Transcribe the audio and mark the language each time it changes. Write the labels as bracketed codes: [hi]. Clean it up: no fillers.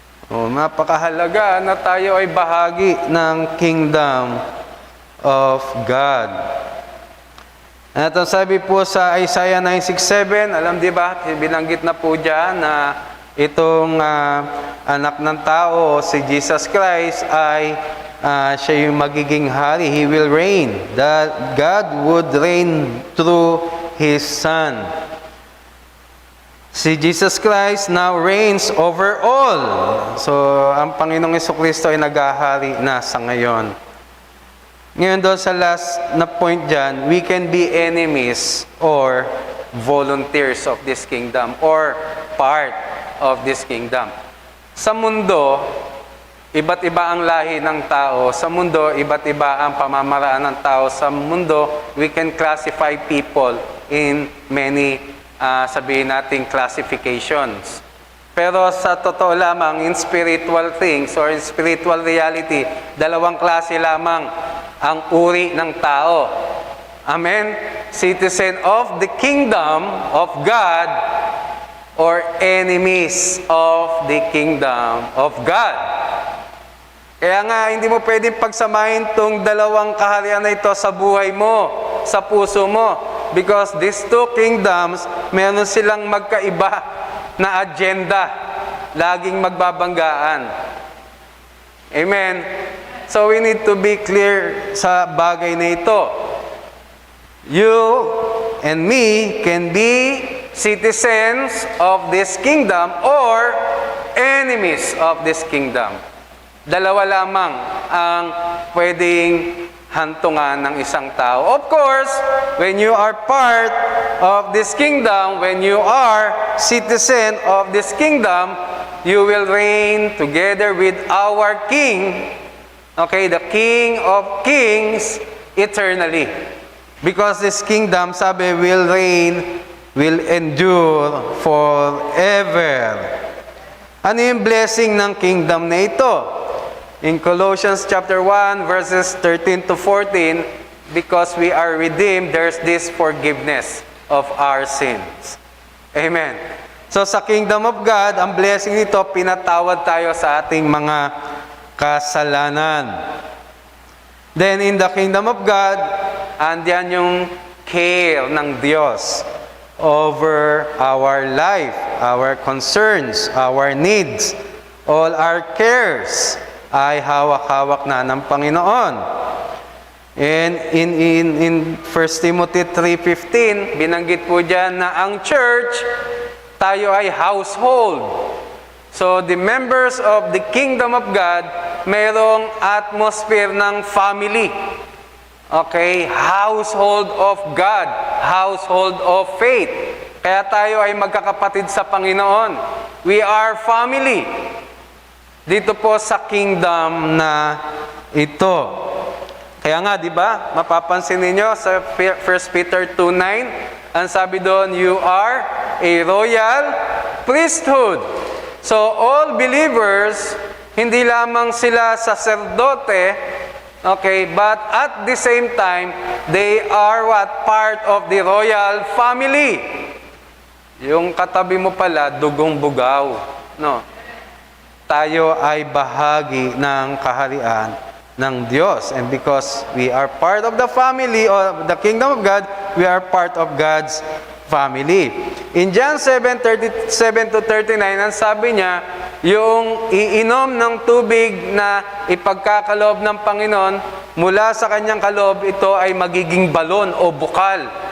[tl] O, napakahalaga na tayo ay bahagi ng [en] kingdom of God. [tl] At ang sabi po sa Isaiah 9:6-7, alam di ba, binanggit na po dyan na itong anak ng tao, si Jesus Christ, ay siya yung magiging hari. [en] He will reign. That God would reign through His Son. Si Jesus Christ now reigns over all. [tl] So, ang Panginoong Jesucristo ay naghahari na sa ngayon. Ngayon doon sa [en] last na point dyan, we can be enemies or volunteers of this kingdom or part of this kingdom. [tl] Sa mundo, iba't iba ang lahi ng tao. Sa mundo, iba't iba ang pamamaraan ng tao. Sa mundo, [en] we can classify people in many, [tl] sabihin natin, [en] classifications. [tl] Pero sa totoo lamang, [en] in spiritual things or in spiritual reality, [tl] dalawang klase lamang ang uri ng tao. Amen? [en] Citizen of the kingdom of God or enemies of the kingdom of God. [tl] Kaya nga, hindi mo pwedeng pagsamahin tong dalawang kaharian na ito sa buhay mo, sa puso mo. [en] Because these two kingdoms, [tl] meron silang magkaiba na agenda. Laging magbabanggaan. Amen? [en] So we need to be clear [tl] sa bagay na ito. [en] You and me can be citizens of this kingdom or enemies of this kingdom. [tl] Dalawa lamang ang pwedeng hantungan ng isang tao. [en] Of course, when you are part of this kingdom, when you are citizen of this kingdom, you will reign together with our King, okay, the King of Kings, eternally. Because this kingdom, sabi, will reign, will endure forever. [tl] Ano yung blessing ng kingdom na ito? [en] In Colossians chapter 1, verses 13 to 14, because we are redeemed, there's this forgiveness of our sins. Amen. [tl] So sa kingdom of God, ang blessing nito, pinatawad tayo sa ating mga kasalanan. [en] Then in the kingdom of God, [tl] andyan yung [en] care ng Diyos over our life, our concerns, our needs, all our cares [tl] ay hawak-hawak na ng Panginoon. [en] And in 1 Timothy 3:15, [tl] binanggit po dyan na ang church, tayo ay household. [en] So the members of the kingdom of God, mayroong atmosphere ng family. Okay? Household of God, household of faith. [tl] Kaya tayo ay magkakapatid sa Panginoon. [en] We are family. [tl] Dito po sa kingdom na ito. Kaya nga, di ba, mapapansin ninyo sa 1 Peter 2:9, ang sabi doon, [en] you are a royal priesthood. So, all believers, [tl] hindi lamang sila saserdote, [en] okay, but at the same time, they are what? Part of the royal family. [tl] Yung katabi mo pala, dugong bugaw. No? Tayo ay bahagi ng kaharian ng Diyos. [en] And because we are part of the family of the kingdom of God, we are part of God's family. [tl] In John 7:37 to 39, ang sabi niya, yung iinom ng tubig na ipagkakaloob ng Panginoon, mula sa kanyang kaloob, ito ay magiging balon o bukal.